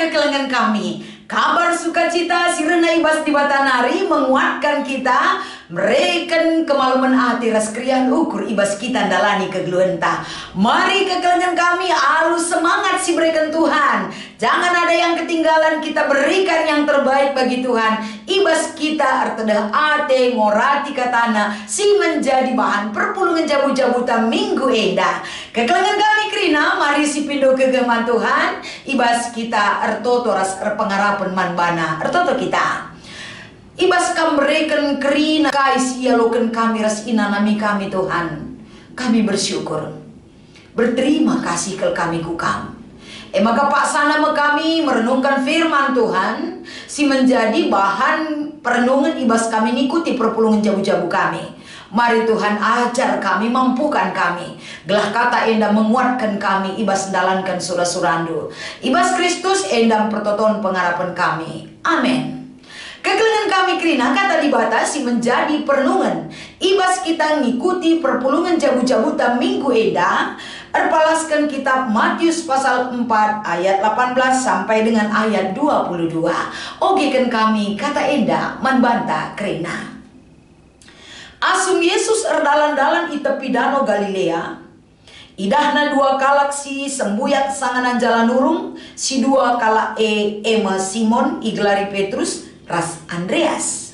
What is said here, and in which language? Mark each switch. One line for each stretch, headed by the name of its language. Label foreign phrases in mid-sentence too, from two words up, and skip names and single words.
Batak Karo: kekelengan kami. Kabar sukacita sirena ibas di batanari
Indonesian: menguatkan kita.
Batak Karo: Mereken kemaluman hati ras krian ukur ibas kita dalani kegeluenta. Mari kekelengan kami alus semangat si berikan Tuhan.
Indonesian: Jangan ada yang ketinggalan, kita berikan yang terbaik bagi Tuhan.
Batak Karo: Ibas kita artedah ate ngorati katana si
Indonesian: menjadi bahan
Batak Karo: perpulungan jabu-jabuta minggu eda. Kekelengan kami krina mari si pindo kegeman Tuhan. Ibas kita ertoto ras pengarapan manbana ertoto kita. Ibas kambreken krina kais ialoken kami ras inanami kami Tuhan.
Indonesian: Kami bersyukur, berterima kasih ke kami kukam.
Batak Karo: Maka paksana kami
Indonesian: merenungkan firman Tuhan
Batak Karo: si
Indonesian: menjadi bahan perenungan
Batak Karo: ibas kami ngikuti perpulungan jabu-jabu kami. Mari Tuhan ajar kami,
Indonesian: mampukan kami.
Batak Karo: Gelah kata enda
Indonesian: menguatkan kami,
Batak Karo: ibas dalankan surah-surandu. Ibas Kristus endang pertoton pengharapan kami. Amin. Kekelengan kami krina kata dibatasi
Indonesian: menjadi perenungan.
Batak Karo: Ibas kita ngikuti perpulungan jabu-jabuta minggu eda. Erpalaskan kitab Matius pasal 4 ayat 18
Indonesian: sampai dengan ayat 22.
Batak Karo: Ogekan kami kata enda manbanta krina. Asum Yesus erdalan-dalan i tepi danau Galilea. Idahna dua kalak si sembuyat sanganan jalan urung. Si dua kalak ema Simon igelari Petrus ras Andreas.